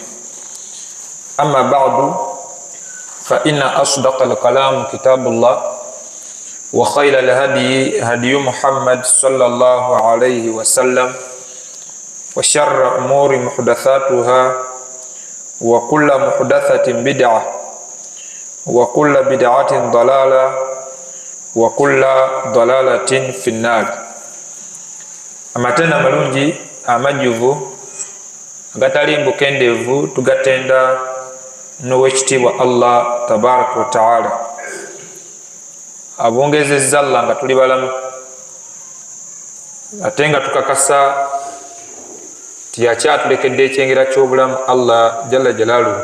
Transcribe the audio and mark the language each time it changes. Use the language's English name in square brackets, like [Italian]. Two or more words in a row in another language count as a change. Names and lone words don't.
[Arabic] أما بعد فإن أصدق الكلام كتاب الله وخير الهدي هدي محمد صلى الله عليه وسلم وشر أمور محدثاتها وكل محدثة بدعة وكل بدعة ضلالة وكل ضلالة في النار. [Ganda] Amatenda malungi amajuvu agatalimbu kendevu tugatenda n'owekitiibwa Allah [Arabic] تبارك وتعالى [Ganda] abongezezza Allah nga tuli balamu ate nga tukakasa tiyakyatulekedde ekyengera ky'obulamu Allah [Arabic] جل جلاله.